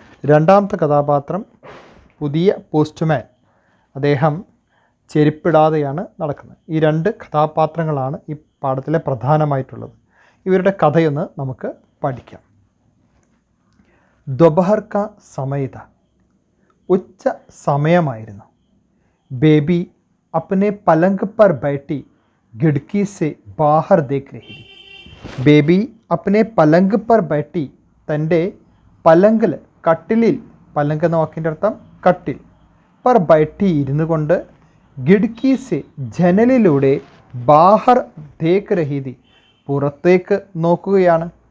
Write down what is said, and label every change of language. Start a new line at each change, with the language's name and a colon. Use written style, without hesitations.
Malayalam: രണ്ടാമത്തെ കഥാപാത്രം പുതിയ പോസ്റ്റ്മാൻ, അദ്ദേഹം ചെരുപ്പിടാതെയാണ് നടക്കുന്നത്. ഈ രണ്ട് കഥാപാത്രങ്ങളാണ് ഈ പാഠത്തിലെ പ്രധാനമായിട്ടുള്ളത്. ഇവരുടെ കഥയൊന്ന് നമുക്ക് പഠിക്കാം.
Hindi: ദൊപഹർ കാ സമയത,
Malayalam: ഉച്ച സമയമായിരുന്നു.
Hindi: ബേബി अपने पलंग पर बैठी खिड़की से बाहर देख रही थी.
Malayalam: ബേബി
Hindi: अपने पलंग पर बैठी,
Malayalam: തൻ്റെ പലങ്കിൽ, കട്ടിലിൽ, പലങ്ക് എന്ന വാക്കിൻ്റെ അർത്ഥം കട്ടിൽ,
Hindi: പർ ബൈഠി
Malayalam: ഇരുന്നു കൊണ്ട്,
Hindi: ഖിഡ്കി സെ
Malayalam: ജനലിലൂടെ,
Hindi: ബാഹർ ദേഖ് രഹി തി
Malayalam: പുറത്തേക്ക് നോക്കുകയാണ്.